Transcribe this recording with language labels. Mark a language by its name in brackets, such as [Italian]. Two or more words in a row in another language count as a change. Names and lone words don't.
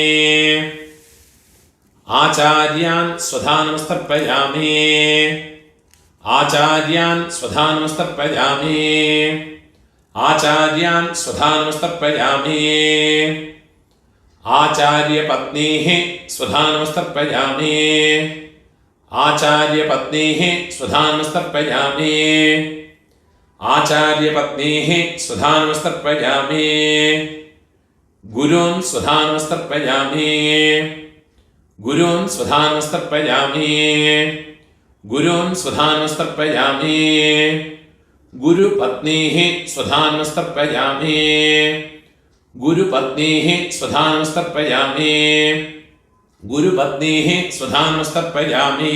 [Sanskrit] ആചാര്യാൻ സ്വധാനമസ്തർപ്പയാമി ആചാര്യാൻ സ്വധാനമസ്തർപ്പയാമി ആചാര്യാൻ സ്വധാനമസ്തർപ്പയാമി ആചാര്യപത്നീഃ സ്വധാനമസ്തർപ്പയാമി ആചാര്യപത്നീഃ സ്വധാനമസ്തർപ്പയാമി आचार्यपत्नीः स्वधानमस्तर्पयामि गुरून् स्वधानमस्तर्पयामि गुरून् स्वधानमस्तर्पयामि गुरून् स्वधानमस्तर्पयामि गुरुपत्नीः स्वधानमस्तर्पयामि गुरुपत्नीः स्वधानमस्तर्पयामि गुरुपत्नीः स्वधानमस्तर्पयामि